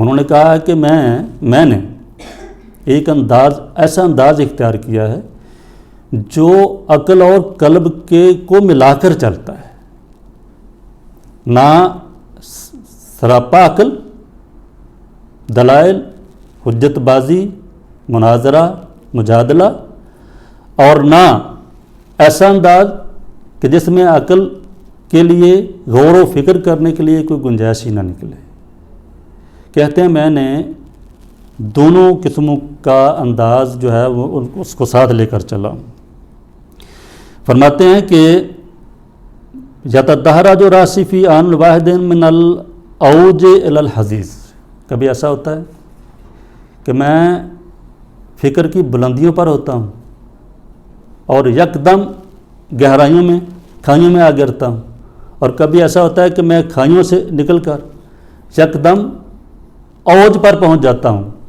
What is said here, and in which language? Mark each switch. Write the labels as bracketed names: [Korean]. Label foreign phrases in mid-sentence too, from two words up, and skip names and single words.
[Urdu] انہوں نے کہا کہ میں نے ایک انداز، ایسا انداز اختیار کیا ہے جو عقل اور قلب کے کو ملا کر چلتا ہے، نہ سراپا عقل، دلائل، حجت بازی، مناظرہ، مجادلہ، اور نہ ایسا انداز کہ جس میں عقل کے لیے غور و فکر کرنے کے لیے کوئی گنجائش ہی نہ نکلے۔ کہتے ہیں میں نے دونوں قسموں کا انداز جو ہے وہ اس کو ساتھ لے کر چلا ہوں۔ فرماتے ہیں کہ [Arabic] یتدہرج راسی فی آن الواحد من الاوج الی الحزیز، [Urdu] کبھی ایسا ہوتا ہے کہ میں فکر کی بلندیوں پر ہوتا ہوں اور یکدم گہرائیوں میں، کھائیوں میں آ گرتا ہوں، اور کبھی ایسا ہوتا ہے کہ میں کھائیوں سے نکل کر یکدم اوج پر پہنچ جاتا ہوں،